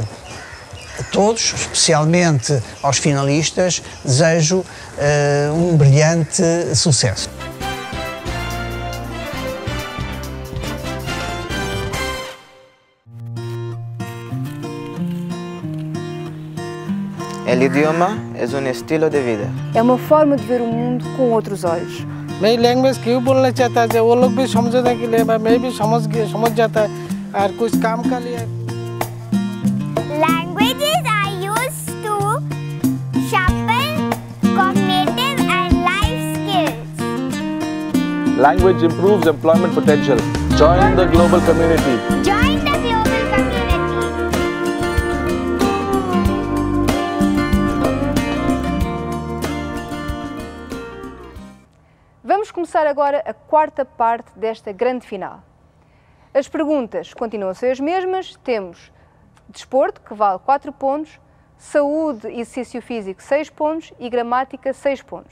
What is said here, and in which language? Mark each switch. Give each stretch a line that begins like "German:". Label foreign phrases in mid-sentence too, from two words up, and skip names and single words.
Portuguese: A todos, especialmente aos finalistas, desejo um brilhante sucesso.
Spanish: El idioma es un estilo de vida.
Portuguese: É uma forma de ver o mundo com outros olhos.
Hindi: मैं लैंग्वेज क्यों बोलना चाहता है वो लोग भी समझने के लिए मैं भी समझ जाता है और कुछ काम का लिए
English: Languages are used to sharpen cognitive and life skills. Language improves employment potential. Join the global community. Join the global community.
Portuguese: Vamos começar agora a quarta parte desta grande final. As perguntas continuam a ser as mesmas. Temos desporto, que vale 4 pontos, saúde e exercício físico 6 pontos e gramática 6 pontos.